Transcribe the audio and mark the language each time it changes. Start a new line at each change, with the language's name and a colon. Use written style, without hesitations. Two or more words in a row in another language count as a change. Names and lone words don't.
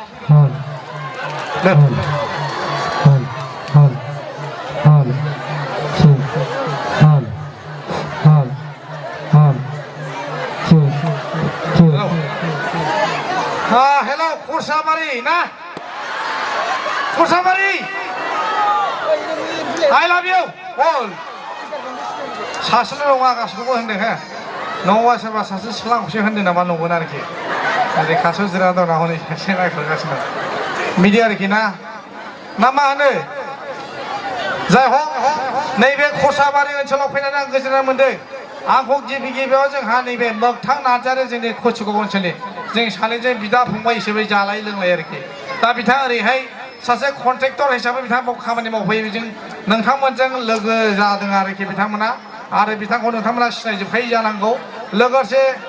Bodo: हेल' खरसाबारि ना खरसाबारि
English: I love you all
Bodo: सासेल' नङा गासैखौबो होनदों हो नङाबा सोरबा सासे सिख्लाखौसो होनदों नामा नंगोन आरोखि ओरै खाथियाव जिरायना दं ना हनै सासे नायखागासिनो बिदि आरोखि ना मा होनो जाय हक नैबे खरसाबारि ओनसोलाव फैनानै आं गोजोननाय मोन्दों आंखौ गिबियाव जोंहा नैबे मोगथां नार्जारि जोंनि कचिगुड़ा ओनसोलनि जों सानैजों बिदा फंबाय हिसाबै जालाय लोंलाय आरोखि दा बिथाङा ओरैहाय सासे कन्ट्रेक्टर हिसाबै बिथाङा खामानि मावफैयो बेजों नोंथांमोनजों लोगो जादों आरोखि बिथांमोना आरो बिथांखौ नोंथांमोना सिनायजोबखायो जानांगौ लोगोसे